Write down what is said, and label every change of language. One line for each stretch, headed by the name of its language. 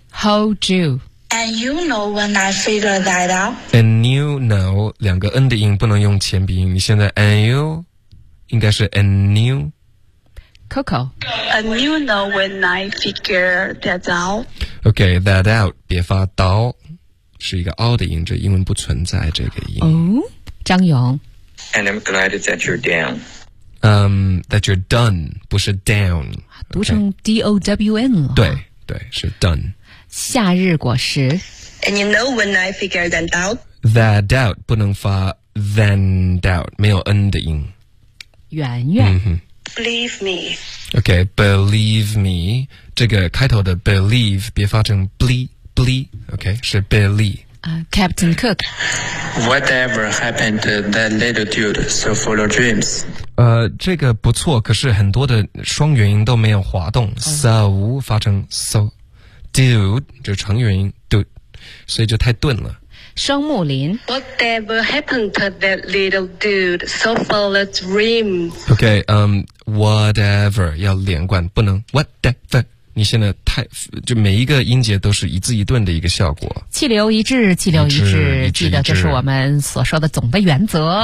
English: Hold you. And you know when I figured that out. And you know
Chinese: 两个 n 的音不能用前鼻音，你现在 and you 应该是 and you.
English: Coco. And you know when I figured that out.
Chinese: Okay, that out 别发刀。是一个凹的音，这英文不存在这个音。哦，张勇。
English: And I'm glad that you're down. That you're done,
Chinese: 不是
English: down.
Chinese: 读成 D-O-W-N 了。对，是 done. 夏日果实。
English: And you know when I figure that out? That doubt,
Chinese: 不能发
English: than doubt,
Chinese: 没有 N 的音。圆圆。
English: Believe me. Okay, believe me.
Chinese: 这个开头的 believe, 别发成 bleep. Okay, 是 Billy.
English: Captain Cook. Whatever happened to that little dude so full of dreams?
Chinese: 这个不错，可是很多的双元音都没有滑动、So 发成 so. Dude, 就成元音 dude, 所以就太顿了。双木林。
English: Whatever happened to that little dude so full of dreams?
Chinese: Okay, whatever, 要连贯，不能 whatever. 你现在太就每一个音节都是一字一顿的一个效果，气流一致，气流一致，记得这是我们所说的总的原则。